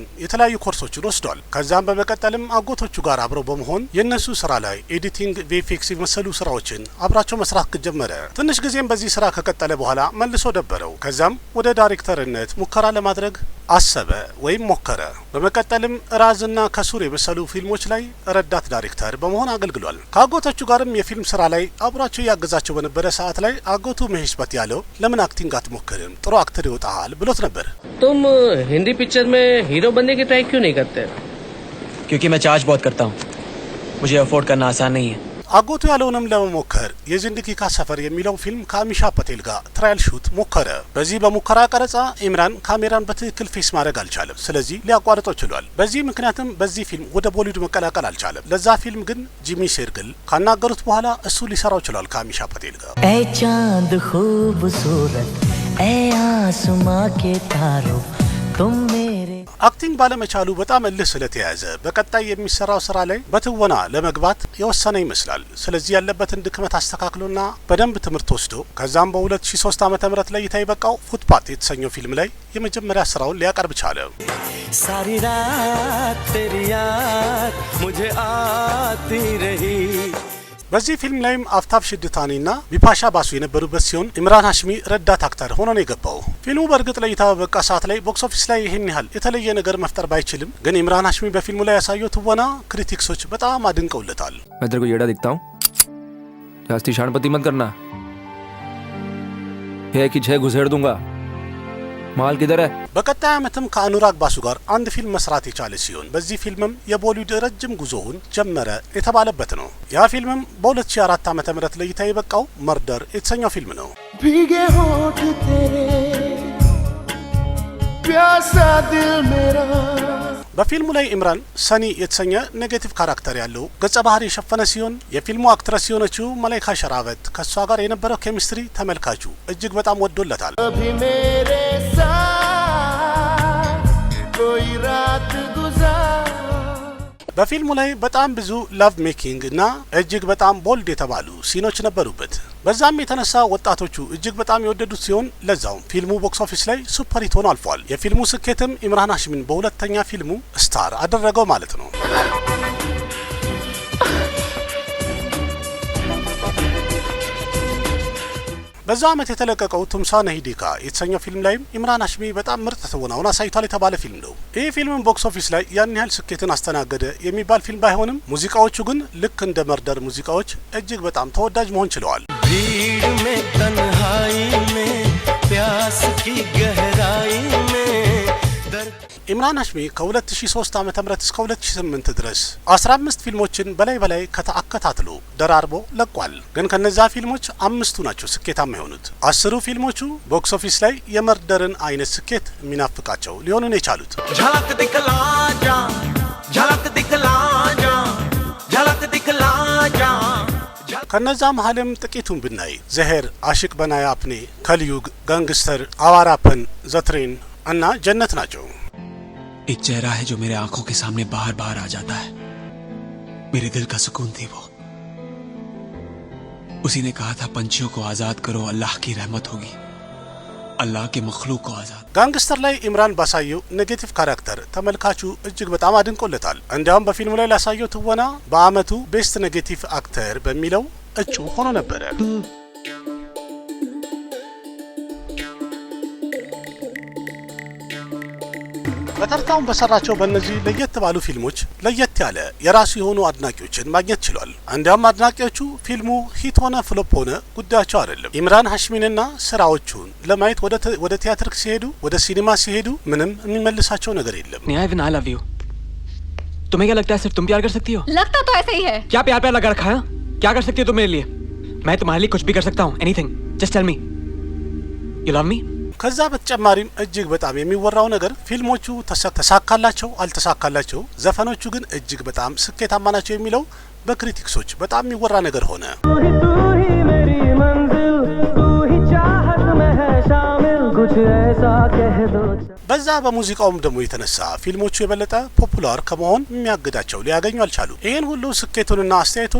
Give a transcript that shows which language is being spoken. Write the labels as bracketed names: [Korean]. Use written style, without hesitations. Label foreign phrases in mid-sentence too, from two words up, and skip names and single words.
[Amharic] የተለያዩ ኮርሶችን ወስዷል። ከዛም በመቀጠልም አጎቶቹ ጋር አብረው በመሆን የነሱ ስራ ላይ [English] editing, VFX [Amharic] የመሰሉ ስራዎችን አብራቸው መስራት ጀመረ። ትንሽ ጊዜም በዚህ ስራ ከቀጠለ በኋላ መልሶ ደበረው። ከዛም ወደ ዳይሬክተርነት ሙከራ ለማድረግ አሰበ ወይም ሞከረ። በመቀጠልም ራዝና ከሱር የመሰሉ ፊልሞች ላይ ረዳት ዳይሬክተር በመሆን አገልግሏል። ከአጎቶቹ ጋርም የፊልም ስራ ላይ አብሯቸው ያገዛቸው በነበረ ሰዓት ላይ አጎቱ መሄሽ በት ያለው ለምን አክቲንግ አትሞክርም ጥሩ አክተር ይወጣሃል ብሎት ነበር። [Hindi] तुम हिंदी पिक्चर में हीरो बनने की ट्राई क्यों नहीं करते? क्योंकि मैं चार्ज बहुत करता हूँ, मुझे अफोर्ड करना आसान नहीं है। [Amharic] አጎቱ ያለውንም ለመሞከር የዚንድጊ ካ ሰፈር የሚለው ፊልም ከአሚሻ ፐቴል ጋር [English] trial shoot [Amharic] ሞከረ። በዚህ በሙከራ ቀረጻ ኢምራን ካሜራን በትክክል ፌስ ማድረግ አልቻለም። ስለዚህ ሊያቋርጠው ችሏል። በዚህ ምክንያትም በዚህ ፊልም ወደ ቦሊውድ መቀላቀል አልቻለም። ለዛ ፊልም ግን ጂሚ ሴርግል ካናገሩት በኋላ እሱ ሊሰራው ችሏል ከአሚሻ ፐቴል ጋር። [Hindi] ऐ चांद खूबसूरत ऐ आसमां के तारों तुम मेरे [Amharic] አክቲንግ ባለመቻሉ በጣም እልህ ስለተያዘ በቀጣይ የሚሰራው ስራ ላይ በትወና ለመግባት የወሰነ ይመስላል። ስለዚህ ያለበትን ድክመት አስተካክሎና በደንብ ትምህርት ወስዶ ከዛም በ2003 ዓ.ም ላይ ይታይ በቃው ፉትፓት የተሰኘው ፊልም ላይ የመጀመሪያ ስራውን ሊያቀርብ ቻለ። [Hindi] सारी रात तेरी याद मुझे आती रही። [Amharic] በዚህ ፊልም ላይም አፍታብ ሽድታኒና ቢፓሻ ባሱ የነበሩበት ሲሆን ኢምራን ሃሽሚ ረዳት አክተር ሆኖ ነው የገባው። ፊልሙ በእርግጥ ለእይታ በበቃ ሰዓት ላይ [English] box office [Amharic] ላይ ይህን ያህል የተለየ ነገር መፍጠር ባይችልም ግን ኢምራን ሃሽሚ በፊልሙ ላይ ያሳየው ትወና ክሪቲክሶች በጣም አድንቀውለታል። [Hindi] मैं तेरे को येड़ा दिखता हूँ? जास्ती शानपति मत करना, है कि 6 घुसेड़ दूंगा। माल किधर है? [Amharic] በቀጣይ ዓመትም ከአኑራግ ባሱ ጋር አንድ ፊልም መስራት የቻለ ሲሆን በዚህ ፊልምም የቦሊውድ ረጅም ጉዞውን ጀመረ የተባለበት ነው። ያ ፊልምም በ2004 ዓ.ም ለእይታ የበቃው መርደር የተሰኘው ፊልም ነው። [Hindi] भीगे होठ तेरे प्यासा दिल मेरा। [Amharic] በፊልሙ ላይ ኢምራን ሰኒ የተሰኘ [English] negative character [Amharic] ያለው ገጸ ባህሪ የሸፈነ ሲሆን የፊልሙ አክትረስ የሆነችው መላይካ ሸራበት ከሷ ጋር የነበረው ኬሚስትሪ ተመልካቹ እጅግ በጣም ወዶለታል። [Hindi] अभी मेरे साथ कोई रात गुजार। [Amharic] በፊልሙ ላይ በጣም ብዙ [English] love making [Amharic] እና እጅግ በጣም ቦልድ የተባሉ ሲኖች ነበሩበት። በዛም የተነሳ ወጣቶቹ እጅግ በጣም የወደዱት ሲሆን ለዛውም ፊልሙ [English] box office [Amharic] ላይ [English] super hit [Amharic] ሆኖ አልፏል። የፊልሙ ስኬትም ኢምራን ሃሽሚን በሁለተኛ ፊልሙ ስታር አደረገው ማለት ነው። በዛው ዓመት የተለቀቀው ቱምሳ ነሂዲካ የተሰኘው ፊልም ላይም ኢምራን ሃሽሚ በጣም ምርጥ ትወናውን አሳይቷል የተባለ ፊልም ነው። ይህ ፊልም [English] box office [Amharic] ላይ ያን ያህል ስኬትን አስተናገደ የሚባል ፊልም ባይሆንም ሙዚቃዎቹ ግን ልክ እንደ መርደር ሙዚቃዎች እጅግ በጣም ተወዳጅ መሆን ችለዋል። [Hindi] भीड़ में तन्हाई में प्यास की गहराई में दर्द। [Amharic] ኢምራን ሃሽሚ ከ2003 ዓ.ም እስከ 2008 ድረስ 15 ፊልሞችን በላይ አከታትሎ ደራርቦ ለቋል። ግን ከነዛ ፊልሞች 5ቱ ናቸው ስኬታማ የሆኑት። 10ሩ ፊልሞቹ [English] box office [Amharic] ላይ የመርደርን አይነት ስኬት የሚናፍቃቸው ሊሆኑ ነው የቻሉት። [Hindi] झलक दिखला जा झलक दिखला जा झलक दिखला जा। [Amharic] ከነዛ መሀልም ጥቂቱን ብናይ ዘሄር፣ አሽቅ በናያ አፕኔ፣ ከልዩግ፣ ጋንግስተር፣ አዋራፐን፣ ዘትሬን እና ጀነት ናቸው። [Hindi] एक चेहरा है जो मेरे आंखों के सामने बाहर बाहर आ जाता है, मेरे दिल का सुकून थी वो। उसी ने कहा था पंछियों को आजाद करो, अल्लाह की रहमत होगी, अल्लाह के मखलूक को आजाद। [Amharic] ጋንግስተር ላይ ኢምራን ባሳየው [English] negative character [Amharic] ተመልካቹ እጅግ በጣም አድንቆለታል። እንዲያውም በፊልሙ ላይ ላሳየው ትወና በአመቱ [English] best negative actor [Amharic] በሚለው እጩ ሆኖ ነበረ። በተርታውን በሰራቸው በእነዚህ ለየት ባሉ ፊልሞች ለየት ያለ የራሱ የሆኑ አድናቂዎችን ማግኘት ችሏል። እንዲያውም አድናቂዎቹ ፊልሙ ሂት ሆነ ፍሎፕ ሆነ ጉዳያቸው አይደለም። ኢምራን ሃሽሚንና ስራዎቹን ለማየት ወደ ቲያትር ሲሄዱ ወደ ሲኒማ ሲሄዱ ምንም የሚመልሳቸው ነገር የለም። [English] Even I love you, [Hindi] तुम्हें क्या लगता है सिर्फ तुम प्यार कर सकती हो? लगता तो ऐसे ही है। क्या प्यार लगा रखा है? क्या कर सकती हो तुम मेरे लिए? मैं तुम्हारे लिए कुछ भी कर सकता हूँ, एनीथिंग। [English] Just tell me. You love me? [Amharic] ከዛ በተጨማሪም እጅግ በጣም የሚወራው ነገር ፊልሞቹ ተሳካላቸው አልተሳካላቸው፣ ዘፈኖቹ ግን እጅግ በጣም ስኬታማ ናቸው የሚለው በክሪቲክሶች በጣም የሚወራ ነገር ሆነ። በዛ በሙዚቃውም ደግሞ የተነሳ ፊልሞቹ የበለጠ ፖፑላር ከመሆን የሚያግዳቸው ሊያገኙ አልቻሉ። ይህን ሁሉ ስኬቱንና አስተያየቱን